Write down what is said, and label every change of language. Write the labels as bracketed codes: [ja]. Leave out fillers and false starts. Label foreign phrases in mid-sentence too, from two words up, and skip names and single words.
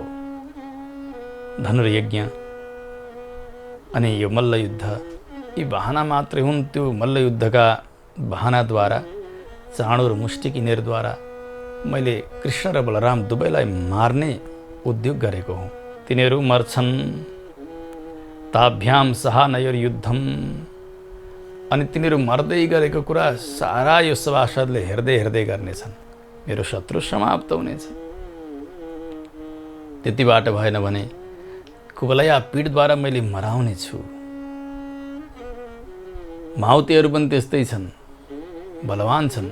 [ne] धनुर्यज्ञ अनि यो मल्लयुद्ध यी बहाना मात्रै हुन्। त्यो मल्लयुद्धका बहानाद्वारा, चाँडो र मुष्टिक यिनीहरूद्वारा मैले कृष्ण र बलराम दुवैलाई मार्ने उद्योग गरेको हुँ। तिनीहरू मर्छन्। [sa] ताभ्याम सहानयोर युद्धम। [ne] अनि तिनीहरू मर्दै गरेको कुरा सारा यो सभासदले हेर्दै गर्नेछन्। मेरो शत्रु समाप्त हुनेछ। त्यतिबाट भएन भने कुवलयापीडद्वारा मैले मराउने छु। माउतीहरू पनि त्यस्तै छन्, बलवान छन्।